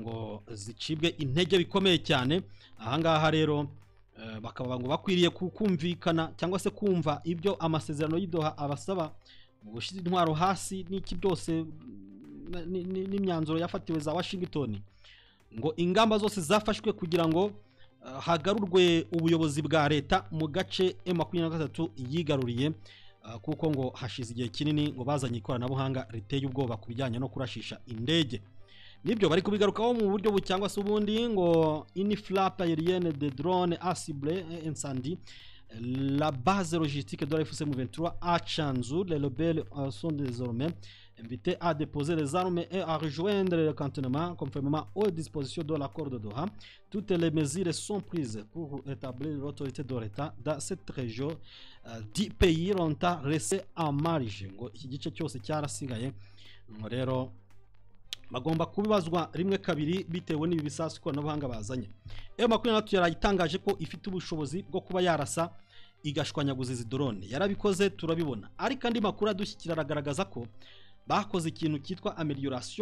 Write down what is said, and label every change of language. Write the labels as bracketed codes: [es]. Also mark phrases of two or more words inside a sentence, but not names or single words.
[rw] ngo zicibwe intege bikomeye cyane ahangaha rero bakaba ngo bakwiriye kumvikana cyangwa se kumva ibyo amasezerano y'Idoha abasaba gushyira intwaro hasi n'iki byose n'imyanzuro yafatiwe za Washington ngo ingamba zose zafashwe kugira ngo hagarurwe ubuyobozi bwa leta mu gace M23 yigaruriye kuko ngo hashize igihe kinini ngo bazanye ikoranabuhanga riteye ubwoba ku bijyanye no kurashisha indege. Nibyo bari kubigarukaho mu buryo cyangwa se ubundi ngo [fr] une frappe aérienne de drone a ciblé incendie la base logistique de la FCM 23 à Chanzu. Les rebelles sont désormais invités à déposer les armes et à rejoindre le cantonnement conformément aux dispositions de l'accord de Doha. Toutes les mesures sont prises pour établir l'autorité de l'État dans cette région. 10 pays longtemps restés en marge. [rw] Ngo iki gice cyose cyarasigaye ngo rero bagomba kubibazwa rimwe kabiri bitewe n'ibi bisasu ikoranabuhanga bazanye. M23 yarayitangaje ko ifite ubushobozi bwo kuba yarasa igashwanyaguza izi drone. Yarabikoze turabibona, ariko andi makuru adushyikira aragaragaza ko bakoze ikintu cyitwa amelioration.